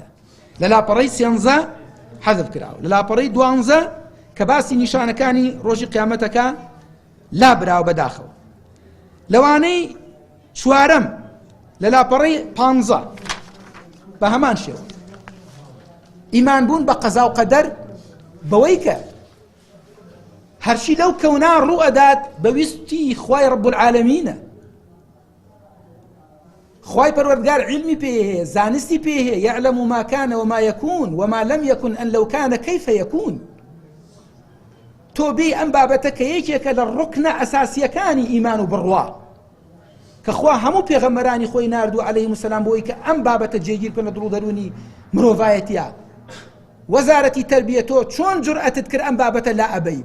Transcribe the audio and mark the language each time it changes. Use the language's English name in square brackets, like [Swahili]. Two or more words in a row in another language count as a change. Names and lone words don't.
[Central Kurdish] لە لاپەڕەی 13 حەذف کراوە، لە لاپەڕەی 12 کە باسی نیشانەکانی ڕۆژی قیامەتەکە لا براوە بەداخەوە، لەوانەی چوارەم لە لاپەڕەی 15 بە هەمان شێوە ئیمانبوون بە قەزا و قەدەر بەوەی کە هەرچی لەو کەونا ڕوو ئەدات بەویستی خوای [Arabic] ڕەب العالەمینە، [Central Kurdish] خوای پەروەردگار علمی پێ هەیە، زانستی پێ هەیە، [Arabic] یعلم ما کان وما یکون وما لم یکن ئەن لەو کانە کەیفە یکون. [Central Kurdish] تۆ بێ ئەم بابەتە کە یەکێکە لە ڕوکنە ئەساسیەکانی ئیمان و بڕوا کە خوا هەموو پێغەمبەرانی خۆی ناردووە [Arabic] عەلەیهیمو سەلام [Central Kurdish] بۆی کە ئەم بابەتە جێگیر بکەن لە دڵ و دەرونی مرۆڤایەتیە. وەزارەتی تەربیە تۆ چۆن جورئەتت کرد ئەم بابەتە لا ئەبەی؟